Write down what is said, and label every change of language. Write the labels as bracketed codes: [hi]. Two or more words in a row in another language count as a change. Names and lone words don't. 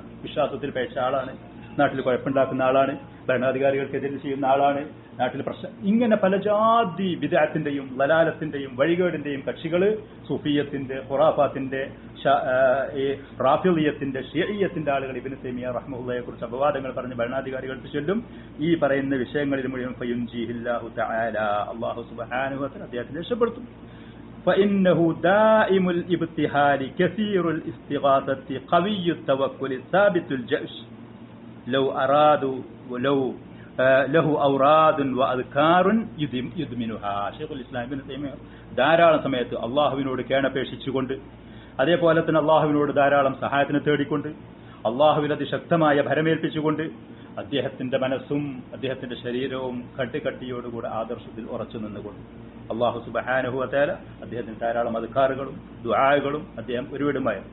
[ml] വിശ്വാസത്തിൽ പേഴ്ച ആളാണ്, നാട്ടിൽ കുഴപ്പമുണ്ടാക്കുന്ന ആളാണ്, ഭരണാധികാരികൾക്കെതിരെ ചെയ്യുന്ന ആളാണ്, നാട്ടിൽ പ്രശ്നം, ഇങ്ങനെ പല ജാതി ബിദ്അത്തിന്റെയും ലലാലത്തിന്റെയും വഴികേടിന്റെയും കക്ഷികള്, സൂഫിയത്തിന്റെ, ഖുറാഫാത്തിന്റെ, റാഫിളിയത്തിന്റെ, ഷിയയ്യത്തിന്റെ ആളുകൾ ഇബ്നു തൈമിയ്യ റഹ്മത്തുള്ളാഹിയെ കുറിച്ച് അപവാദങ്ങൾ പറഞ്ഞ് ഭരണാധികാരികൾക്ക് ചൊല്ലും. ഈ പറയുന്ന വിഷയങ്ങളിൽ മുഴുവൻ [ar] فينجيه الله تعالى, الله سبحانه وتعالى [ml] അദ്ദേഹത്തെ രക്ഷപ്പെടുത്തും. [ar] فإنه دائم الابتهال كثير الاستغاثة قوي التوكل ثابت الجأش لو أرادوا ولو له أوراد وأذكار يدمنها. [ml] ഷെയ്ഖുൽ ഇസ്ലാം ഇബ്നു തൈമിയ്യ ധാരാളം സമയത്ത് അള്ളാഹുവിനോട് കേണപേക്ഷിച്ചുകൊണ്ട്, അതേപോലെ തന്നെ അള്ളാഹുവിനോട് ധാരാളം സഹായത്തിന് തേടിക്കൊണ്ട്, അള്ളാഹുവിൽ അതിശക്തമായ ഭരമേൽപ്പിച്ചുകൊണ്ട് അദ്ദേഹത്തിന്റെ മനസ്സും അദ്ദേഹത്തിന്റെ ശരീരവും കട്ടിയോടുകൂടെ ആദർശത്തിൽ ഉറച്ചു നിന്നുകൊണ്ട് [ar] الله سبحانه وتعالى [ml] അദ്ദേഹത്തിന് ധാരാളം അദ്കാറുകളും ദുആകളും അദ്ദേഹം ഒരുവിടുമായിരുന്നു.